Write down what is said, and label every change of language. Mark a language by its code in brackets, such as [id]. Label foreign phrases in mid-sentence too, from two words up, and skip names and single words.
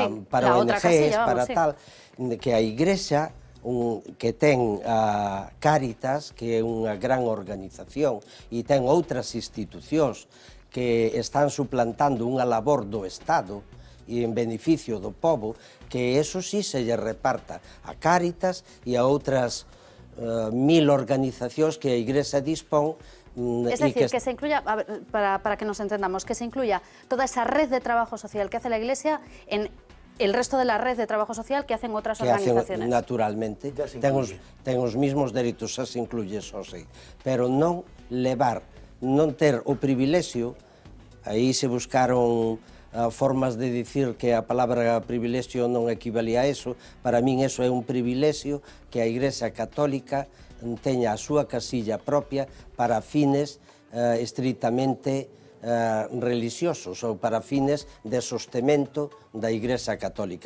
[gl] ONGs, para tal, que a Igrexa que ten a Cáritas, que é unha gran organización, e ten outras institucións que están suplantando unha labor do Estado e en beneficio do povo, que eso sí se lle reparta a Cáritas e a outras 1000 organizacións que a Igrexa dispón. [es] Es decir, que se incluya, para que nos entendamos, que se incluya toda esa red de trabajo social que hace la Iglesia en el resto de la red de trabajo social que hacen otras organizaciones. [gl] Naturalmente, ten os mismos dereitos, xa se incluye, eso sí, pero non ter o privilexio, aí se buscaron formas de dicir que a palabra privilexio non equivalía a eso. Para min eso é un privilexio que a Igrexa Católica teña a súa casilla propia para fines estritamente religiosos ou para fines de sostemento da Igrexa Católica.